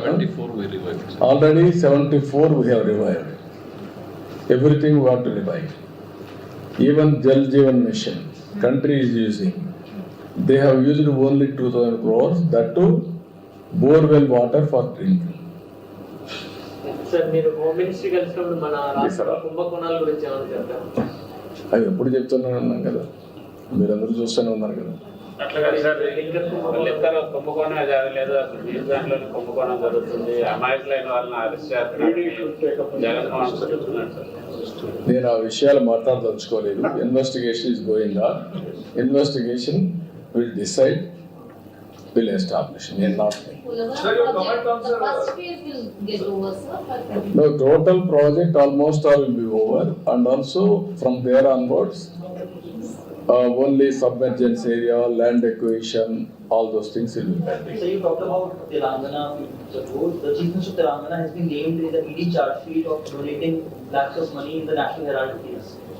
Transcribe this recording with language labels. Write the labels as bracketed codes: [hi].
[en] 74 we revived. already 74 we have revived. Everything we want to revive. Even Jal Jeevan Mission, country is using. They have used only 2,000 crores, that too borewell water for drinking. [te] Sir మీరు home ministry కలిసినప్పుడు మన రాష్ట్ర [en] sir. [te] కుంభకోణాల గురించి ఏమైనా చెప్తారు అవి ఎప్పుడు చెప్తున్నాను అన్నాను కదా, మీరందరూ చూస్తూనే ఉన్నారు కదా. అట్లా కాదు సార్, లెక్కలో కుంభకోణం జరగలేదు, అసలు నీటి దాంట్లోనే కుంభకోణం జరుగుతుంది, అమాయకులైన వాళ్ళని అరెస్ట్ చేస్తున్నారు, జగన్మోహన్ చెప్తున్నాడు సార్. నేను ఆ విషయాలు మాట్లాడదలుచుకోలేదు. [en] Investigation is going on. Investigation will decide, will establish. [te] నేను not [en] Sir, your comment on the first phase will get over, sir. no, total project almost all will be over, and also from there onwards only submergence area, land acquisition, all those things will be pending. So you talked about Telangana a few minutes ago. The Chief Minister of Telangana has been named in the ED charge sheet of donating lakhs of money in the National Herald case.